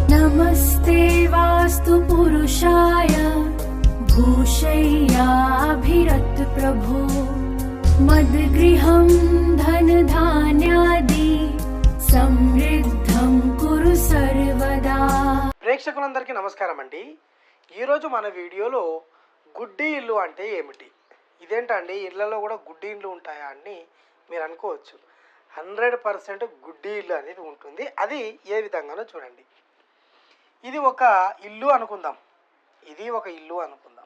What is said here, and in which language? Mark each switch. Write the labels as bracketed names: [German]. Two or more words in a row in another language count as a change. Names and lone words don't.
[Sanskrit] नमस्ते वास्तु पुरुषाय भूषय्याभिरत प्रभो मद्गृहं धनधान्यादि समृद्धं कुरु सर्वदा। [Telugu] ప్రేక్షకులందరికీ నమస్కారం అండి. ఈరోజు మన వీడియోలో గుడ్డి ఇల్లు అంటే ఏమిటి, ఇదేంటండి ఇళ్లలో కూడా గుడ్డి ఇల్లు ఉంటాయా అని మీరు అనుకోవచ్చు. 100% గుడ్డి ఇల్లు అనేది ఉంటుంది. అది ఏ విధంగానో చూడండి. ఇది ఒక ఇల్లు అనుకుందాం, ఇది ఒక ఇల్లు అనుకుందాం.